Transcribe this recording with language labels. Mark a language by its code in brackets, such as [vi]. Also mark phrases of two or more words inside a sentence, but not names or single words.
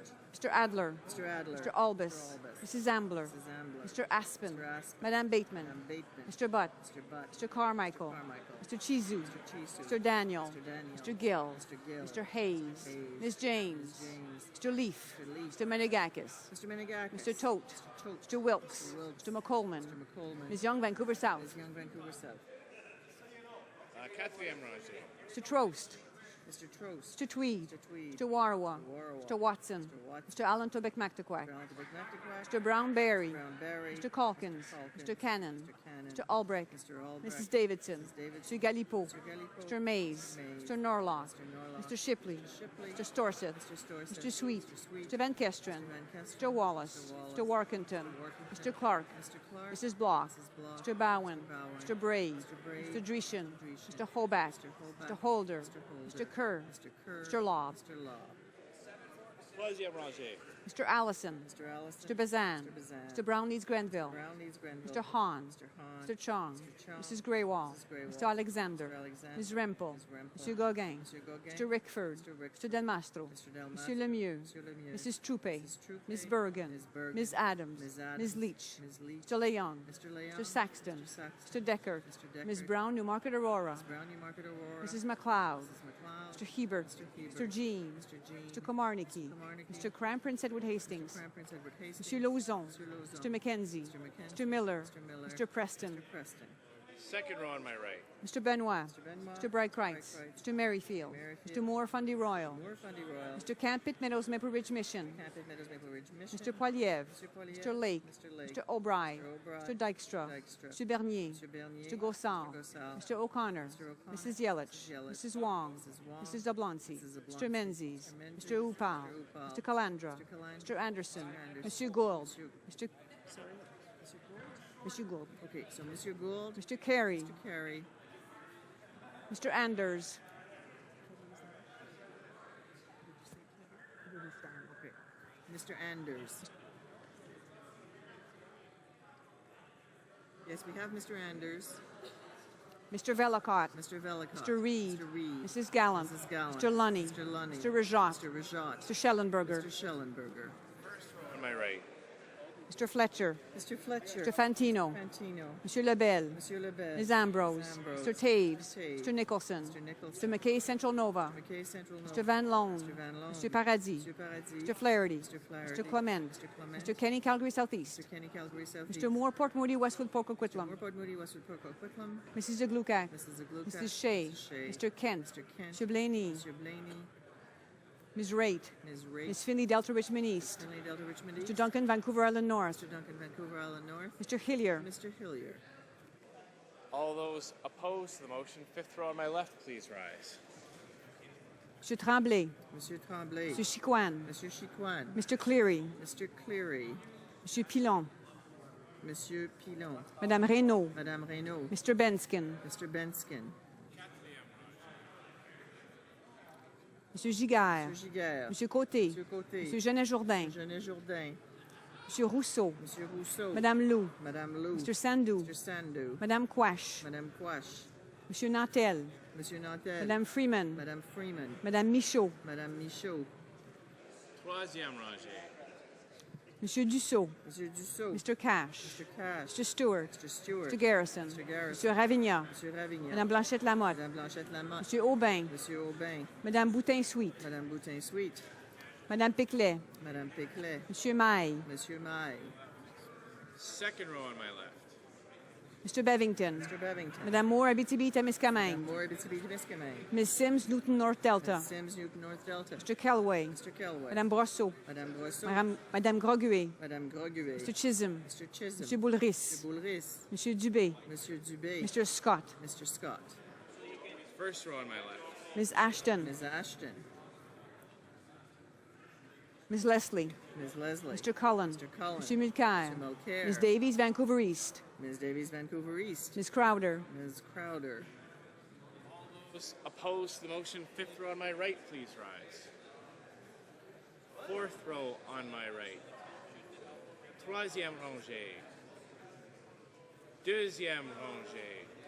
[en] Mr. Adler. Mr. Adler. Mr. Albus. Mrs. Ambler. Mrs. Ambler. Mr. Aspen. Mr. Aspen. Madame Bateman. Madame Bateman. Mr. Butt. Mr. Butt. Mr. Carmichael. Mr. Carmichael. Mr. Chizu. Mr. Chisu. Mr. Daniel. Mr. Daniel. Mr. Gill. Mr. Gill. Mr. Hayes. Hayes. Ms. James. Ms. James. Mr. Leaf. Mr. Leaf. Mr. Menegakis. Mr. Menegakis. Mr. Tote. Mr. Tote. Mr. Wilkes. Mr. Wilkes. Mr. McColeman. Mr. McColeman. Ms. Young, Vancouver South. Ms. Young, Vancouver South. [fr] Quatrième rangée. [en] Mr. Trost. Mr. Trost. Mr. Tweed. Mr. Tweed. Mr. Warwa. Warwa. Mr. Watson. Mr. Watson. Mr. Allen Tobic Mactaquac. Brown to McNactaquac. Mr. Brown Berry. Brown Berry. Mr. Calkins. Calkins. Mr. Cannon. Mr. Cannon. Mr. Albrecht. Mr. Albrecht. Mrs. Davidson. Mrs. Davidson. Mr. Galipo. Mr. Galipo. Mr. Mays. Mr. Mays. Mr. Norlock. Mr. Norlock. Mr. Shipley. Mr. Shipley. Mr. Storseth. Mr. Storseth. Mr. Sweet. Mr. Sweet. Mr. Van Kestren. Mr. Van Kestren. Mr. Wallace. Mr. Mr. Workington. Workington. Mr. Clark. Mr. Clark. Mrs. Block. Mrs. Block. Mr. Bowen. Mr. Bowen. Mr. Braid. Mr. Braid. Mr. Dreeshen. Dreeshen. Mr. Hobart. Mr. Hobart. Mr. Holder. Mr. Holder. Mr. Kerr. Mr. Kerr. Mr. Law. Mr. Law. [fr] Troisième rangée. [en] Mr. Allison. Mr. Allison. Mr. Bazan. Mr. Bazan. Mr. Brown Leeds Grenville. Brown Leeds Grenville. Mr. Hahn. Mr. Hahn. Mr. Chong. Mr. Chong. Mrs. Greywall. Mrs. Greywall. Mr. Alexander. Mr. Alexander. Ms. Rempel. Ms. Rempel. Mr. Gauguin. Mr. Gauguin. Mr. Rickford. Mr. Rickford. Mr. Delmastro. Mr. Delmastro. Monsieur Lemieux. Mr. Lemieux. Mrs. Troupe. Mrs. Troupe. Ms. Bergen. Ms. Bergen. Ms. Adams. Ms. Adams. Ms. Leach. Ms. Leach. Mr. Leung. Mr. Leon. Mr. Saxton. Mr. Saxton. Mr. Deckard. Mr. Deckard. Ms. Brown, Newmarket Aurora. Ms. Brown, Newmarket Aurora. Mrs. McLeod. Mrs. McLeod. Mr. Hebert. Mr. Hebert. Mr. Jean. Mr. Jean. Mr. Komarnicki. Mr. Komarnicki. Mr. Crown Prince Edward Edward Hastings. Crown Prince Edward Hastings. Monsieur Lauzon. Mr. Lauzon. Mr. Mackenzie. Mr. Mackenzie. Mr. Miller. Mr. Miller. Mr. Preston. Mr. Preston. Second row on my right. Mr. Benoit. Mr. Benoit. Mr. Brightcreitz. Brightcreitz. Mr. Merrifield. Merrifield. Mr. Moore Fundy Royal. Moore Fundy Royal. Mr. Campbell Meadows Maple Ridge Mission. Campbell Meadows Maple Ridge Mission. Mr. Poiliev. Mr. Poiliev. Mr. Lake. Mr. Lake. Mr. O'Brien. Mr. O'Brien. Mr. Dykstra. Dykstra. Mr. Bernier. Mr. Bernier. Mr. Gossard. Mr. Gossard. Mr. O'Connor. Mr. O'Connor. Mrs. Yelich. Mrs. Yelich. Mrs. Wong. Mrs. Wong. Mrs. Zablonski. Mrs. Zablonski. Mr. Menzies. Mr. Menzies. Mr. Upal. Mr. Upal. Mr. Calandra. Mr. Calandra. Mr. Anderson. Mr. Anderson. Monsieur Gould. Mr. Sorry, Mr. Gould? Monsieur Gould. Okay, so Monsieur Gould, Mr. Carey. Mr. Carey, Mr. Anders. okay, Mr. Anders. Yes, we have Mr. Anders, Mr. Vellacott. Mr. Vellacott, Mr. Reed. Mr. Reed, Mrs. Gallant. Mrs. Gallant, Mr. Lunny. Mr. Lunny, Mr. Rajat. Mr. Rajat, Mr. Schellenberger. Mr. Schellenberger, On my right. Mr. Fletcher. Mr. Fletcher, Mr. Fantino. Fantino, Monsieur Lebel. Monsieur Lebel, Ms. Ambrose. Ms. Ambrose, Mr. Taves. Mr. Taves, Mr. Nicholson. Mr. Nicholson, Mr. McKay Central Nova. McKay Central Nova, Mr. Van Loan. Mr. Van Loan, Mr. Paradis. Mr. Paradis, Mr. Flaherty. Mr. Flaherty, Mr. Clement. Mr. Clement, Mr. Kenny Calgary Southeast. Mr. Kenny Calgary Southeast, Mr. Moore Port Moody Westwood Poco Quitlam. Morport Moody Westwood Porco Quicklum, Mrs. Zagluka. Mrs. Zagluka, Mrs. Shea. Mrs. Shea, Mr. Kent. Mr. Kent, Mr. Blaney. Mr. Blaney, Ms. Raitt. Ms. Raitt, Ms. Finley Delta Richmond East. Finley Delta Richmond Mr. East, Duncan Vancouver Island North. Mr. Duncan Vancouver Island North, Mr. Hillier. Mr. Hillier. All those opposed to the motion, fifth row on my left, please rise. Mr. Tremblay. Monsieur Tremblay, Mr. Chiquan. Monsieur Chiquan, Mr. Cleary. Mr. Cleary, Mr. Pilon. Monsieur Pilon, Madame Reynaud. Madame Reynaud, Mr. Benskin. Mr. Benskin, Monsieur Giguère. Monsieur Giguère, Monsieur Côté. Monsieur Côté, Monsieur Genet Jourdain. Genet Jourdain, Monsieur Rousseau. Monsieur Rousseau, Madame Lou. Madame Lou, Mr. Sandou. Mr. Sandou, Madame Quash. Madame Quash, Monsieur Nantel. Monsieur Nantel, Madame Freeman. Madame Freeman, Madame Michaud. Madame Michaud, [fr] Troisième rangée. [en] Monsieur Dussault. Monsieur Dussault, Mr. Cash. Mr. Cash, Mr. Stewart. Mr. Stewart, Mr. Garrison. Mr. Garrison, Monsieur Ravignan. Monsieur Ravignan, Madame Blanchette Lamotte. Madame Blanchette Lamotte, Monsieur Aubin. Monsieur Aubin, Madame Boutin-Sweet. Madame Boutin-Sweet, Madame Piclet. Madame Péclet, Monsieur Maille. Monsieur Maille, Second row on my left. Mr. Bevington. Mr. Bevington, Madame Moore, Abitibi, Madame Témiscamingue. Moore, Abitibi-Témiscamingue, Ms. Sims, Newton North Delta. Ms. Sims, Newton North Delta, Mr. Kelway. Mr. Kelway, Madame Brosseau. Madame Brosseau, Madame Groguet. Madame Groguet, Mr. Chisholm. Mr. Chisholm, Monsieur Boulris. Mr. Boulris, Monsieur Dubé. Monsieur Dubé, Mr. Scott. Mr. Scott, First row on my left. Ms. Ashton. Ms. Ashton, Ms. Leslie. Ms. Leslie, Mr. Cullen. Mr. Cullen, Mr. Mulcair. Mr. Mulcair, Ms. Davies, Vancouver East. Ms. Davies, Vancouver East, Ms. Crowder. Ms. Crowder, Those opposed to the motion, fifth row on my right, please rise. Fourth row on my right. [fr] Troisième rangée. Deuxième rangée.